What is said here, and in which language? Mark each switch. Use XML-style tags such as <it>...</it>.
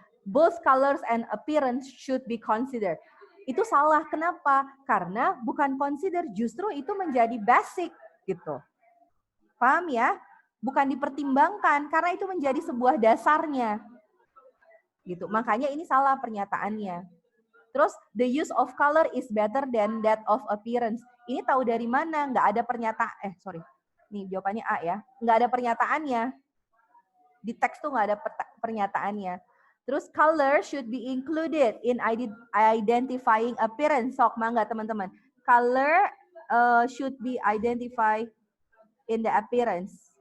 <en>Both colors and appearance should be considered.</en> <id>Itu salah, kenapa? Karena bukan consider, justru itu menjadi basic gitu. Paham ya? Bukan dipertimbangkan, karena itu menjadi sebuah dasarnya. Gitu. Makanya ini salah pernyataannya.</id> <en>Terus, the use of color is better than that of appearance.</en> <id>Ini tahu dari mana? Nggak ada pernyataan. Nih jawabannya A ya. Nggak ada pernyataannya. Di teks tuh nggak ada pernyataannya.</id> <en>Terus, color should be included in identifying appearance.</en> <su>Sok, mangga</su> <id>teman-teman.</id> <en>Color should be identified in the appearance.</en>